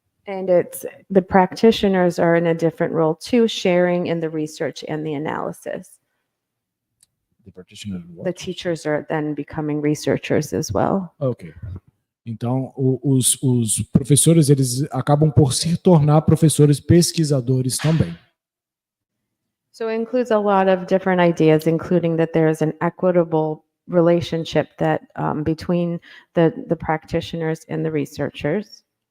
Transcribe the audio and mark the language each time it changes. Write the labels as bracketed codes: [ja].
[en] And the practitioners are in a different role too, sharing in the research and the analysis. The teachers are then becoming researchers as well. Ok. [pt] Então, os professores, eles acabam por se tornar professores pesquisadores também. [en] So it includes a lot of different ideas, including that there is an equitable relationship that between the practitioners and the researchers.